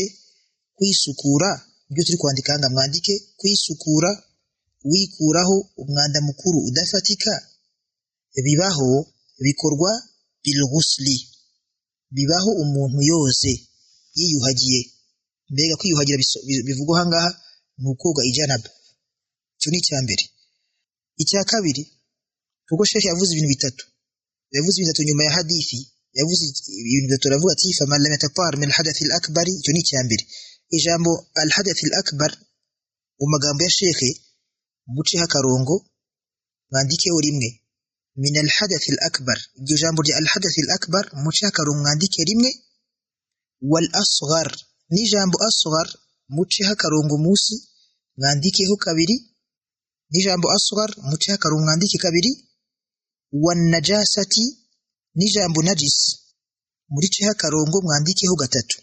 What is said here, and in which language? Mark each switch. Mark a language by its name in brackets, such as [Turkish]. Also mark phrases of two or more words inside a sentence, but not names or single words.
[Kinyarwanda] Kwisukura ibyo turi kwandika hanga mwandike kwisukura wikuraho umwanda mukuru udafatika bibaho bikorwa [Arabic] بالغسل, [Kinyarwanda] bibaho umuntu yoze yiyuhagiye. Mbega kwiyuhagira bivugwa hangaha nukoga ijanaba. Cyo ni cyambere. Icya kabiri kuko Sheikh yavuze ibintu bitatu. Yavuze ibintu nyuma ya hadithi, yavuze ibintu bitatu aravuga ati [Arabic] فمن لم يتطهر من الحدث الأكبر. [Kinyarwanda] Cyo ni cyambere. Ijambo [Arabic] الحدث الأكبر [Kinyarwanda] mu magambo ya Sheikh muce hakarongo mwandikeho rimwe [Arabic] من الحدث الأكبر. [Kinyarwanda] Iryo jambo rya [Arabic] الحدث الأكبر [Kinyarwanda] muce hakarongo mwandike rimwe. [Arabic] والأصغر [Kinyarwanda] ni jambo asghar muce hakarongo musi mwandikeho kabiri. Ni jambo asghar muce hakarongo mwandike kabiri. [Arabic] والنجاسة [Kinyarwanda] ni jambo najis murice hakarongo mwandikeho gatatu.